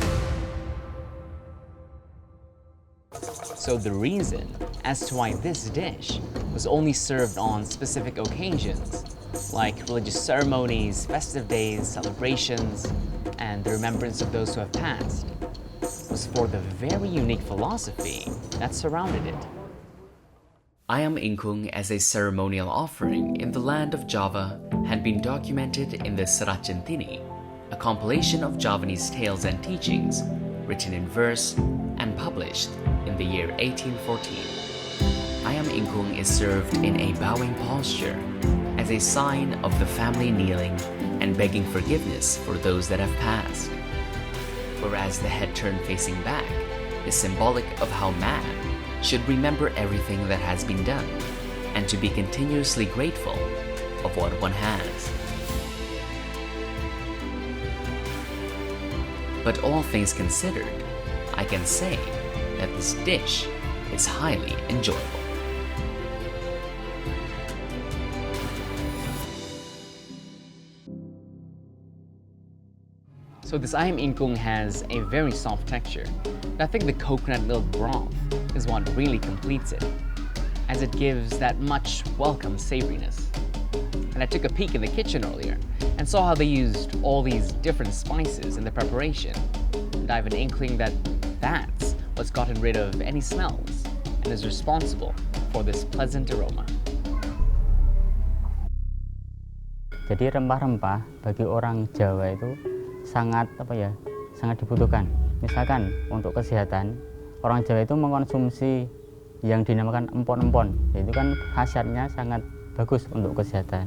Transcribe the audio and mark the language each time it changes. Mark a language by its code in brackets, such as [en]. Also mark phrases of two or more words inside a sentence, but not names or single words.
[en] So the reason as to why this dish was only served on specific occasions, like religious ceremonies, festive days, celebrations, and the remembrance of those who have passed, was for the very unique philosophy that surrounded it. Ayam ingkung as a ceremonial offering in the land of Java had been documented in the Serat Centini, a compilation of Javanese tales and teachings written in verse and published in the year 1814. Ayam ingkung is served in a bowing posture as a sign of the family kneeling and begging forgiveness for those that have passed, whereas the head turned facing back is symbolic of how man should remember everything that has been done and to be continuously grateful of what one has. But all things considered, I can say that this dish is highly enjoyable. So this ayam ingkung has a very soft texture. I think the coconut milk broth is what really completes it, as it gives that much welcome savoriness. And I took a peek in the kitchen earlier and saw how they used all these different spices in the preparation. And I have an inkling that that's what's gotten rid of any smells and is responsible for this pleasant aroma. [id] Jadi rempah-rempah bagi orang Jawa itu sangat sangat dibutuhkan. Misalkan untuk kesehatan, orang Jawa itu mengkonsumsi yang dinamakan empon-empon. Itu kan khasiatnya sangat bagus untuk kesehatan.